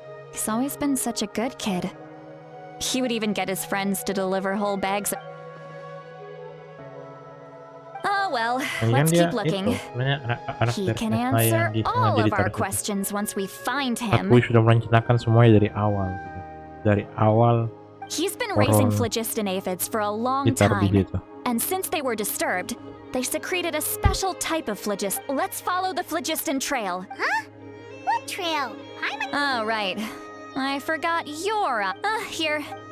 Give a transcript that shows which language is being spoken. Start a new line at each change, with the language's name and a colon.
English: He's always been such a good kid. He would even get his friends to deliver whole bags of... Oh well, let's keep looking. He can answer all of our questions once we find him.
Indonesian: Aku sudah merencanakan semuanya dari awal. Dari awal.
English: He's been raising phlogiston aphids for a long time, and since they were disturbed, they secreted a special type of phlogiston. Let's follow the phlogiston trail. Huh? What trail? Oh, right. I forgot your... here.